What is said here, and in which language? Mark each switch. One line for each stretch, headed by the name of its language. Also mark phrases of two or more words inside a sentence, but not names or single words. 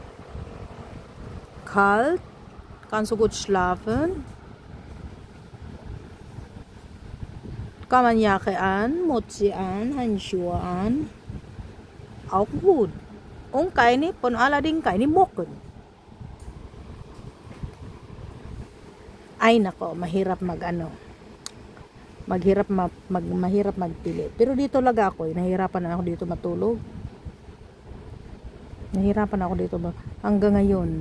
German: Kalt kannst du gut schlafen. Kann man Jacke an, Mütze an, Handschuhe an. Auch gut. Und allerdings keine Mocken.
Filipino: Ay nako, mahirap mahirap magpili. Pero dito laga ako, nahihirapan na ako dito matulog. Nahihirapan ako dito hanggang ngayon.